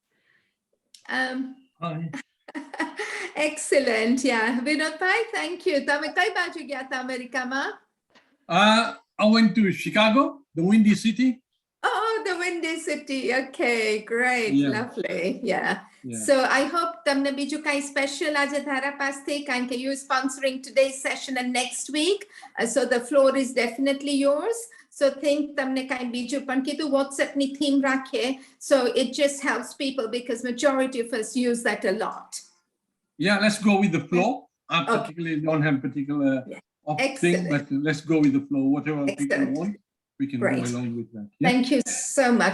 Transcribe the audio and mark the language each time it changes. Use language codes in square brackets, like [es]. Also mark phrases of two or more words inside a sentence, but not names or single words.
[en] Hi. Excellent. Yeah. Vinod Bhai, thank you. [gu] તમે કઈ બાજુ ગયા થા America મા? [en] I went to Chicago, the Windy City. Oh, the Windy City. Okay, great. Yeah. Lovely. Yeah. So I hope [gu] તમને બીજું કાંઈ special આજે ધારા પાસથી કારણ કે [en] you sponsoring today's session and next week. So the floor is definitely yours. So think [gu] તમને કાંઈ બીજું પણ કીધું WhatsApp ની theme રાખીએ. [en] So it just helps people because majority of us use that a lot. Yeah, let's go with the flow. I particularly don't have particular thing, but let's go with the flow. Whatever people want, we can go along with that. Yeah? Thank you so much.